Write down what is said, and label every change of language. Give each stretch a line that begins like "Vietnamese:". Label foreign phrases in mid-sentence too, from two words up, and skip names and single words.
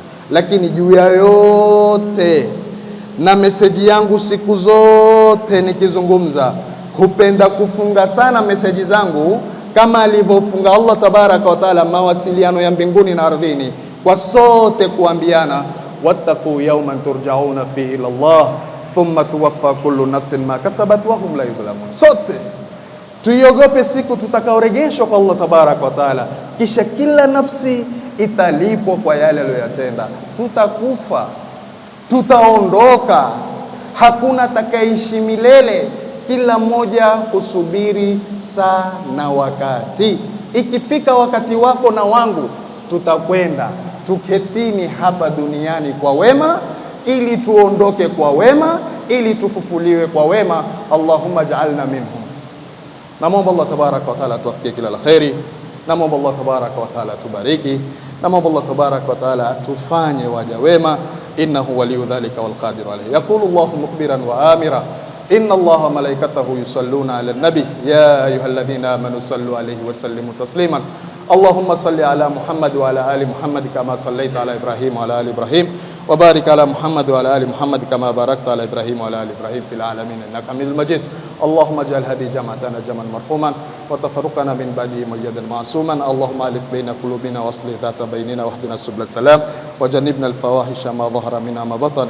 Swahili: Lakini juu ya yote, na meseji yangu siku zote nikizungumza, hupenda kufunga sana meseji zangu kama alivyofunga
Arabic: الله تبارك وتعالى
Swahili: mawasiliano ya mbinguni na ardhini, kwa sote kuambiana
Arabic: واتقوا يوما ترجعون فيه إلى الله ثم توفى كل نفس ما كسبت وهم لا يظلمون.
Swahili: Sote tuiogope siku tutakaoregeshwa kwa
Arabic: الله تبارك وتعالى,
Swahili: kisha kila nafsi italipwa kwa yale aliyoyatenda. Tutakufa, tutaondoka, hakuna atakayeishi milele. Kila mmoja husubiri saa na wakati. Ikifika wakati wako na wangu, tutakwenda. Tuketini hapa duniani kwa wema, ili tuondoke kwa wema, ili tufufuliwe kwa wema.
Arabic: اللهم اجعلنا منهم.
Swahili: Namwomba
Arabic: الله تبارك وتعالى
Swahili: tuwafikie kila la kheri. Namwomba
Arabic: الله تبارك وتعالى
Swahili: tubariki. Namwomba
Arabic: الله تبارك وتعالى
Swahili: tufanye waja wema.
Arabic: إنه ولي ذلك والقادر عليه. يقول الله مخبرا وآمرا إن الله وملائكته يصلون على النبي يا أيها الذين آمنوا صلوا عليه وسلموا تسليما. اللهم صل على محمد وعلى آل محمد كما صليت على إبراهيم وعلى آل إبراهيم وبارك على محمد وعلى آل محمد كما باركت على إبراهيم وعلى آل إبراهيم في العالمين إنك حميد مجيد. اللهم اجعل هذه جماعتنا جمعا مرحوما وتفرقنا من بعده ميادا معصوما. اللهم ألف بين قلوبنا وأصلح ذات بيننا واهدنا سبل السلام وجنبنا الفواحش ما ظهر منها ما بطن.